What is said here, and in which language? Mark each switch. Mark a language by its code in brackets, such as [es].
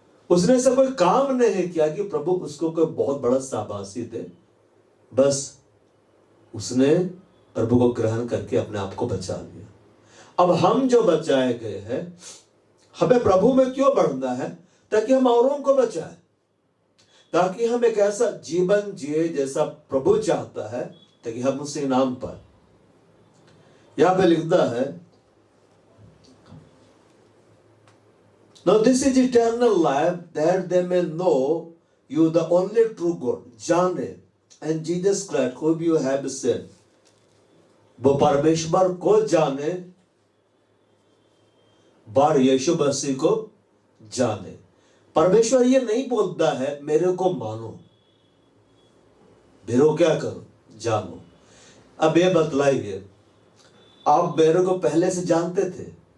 [hi] उसने ऐसा कोई काम नहीं किया कि प्रभु उसको कोई बहुत बड़ा शाबाशी दे, बस उसने प्रभु को ग्रहण करके अपने आप को बचा लिया। अब हम जो बचाए गए हैं, हमें प्रभु में क्यों बढ़ना है? ताकि हम औरों को बचाए, ताकि हम एक ऐसा जीवन जिए जैसा प्रभु चाहता है, ताकि हम उससे इनाम पाए। यहां पे लिखता है, [en] now this is eternal life that they may know you the only true God, [hi] जाने, [en] and Jesus Christ whom you have sent। [hi] वो परमेश्वर को जाने, बार यीशु मसीह को जाने। परमेश्वर ये नहीं बोलता है मेरे को मानो, मेरे को क्या करो? जानो। अब ये बतलाइए, आप मेरे को पहले से जानते थे?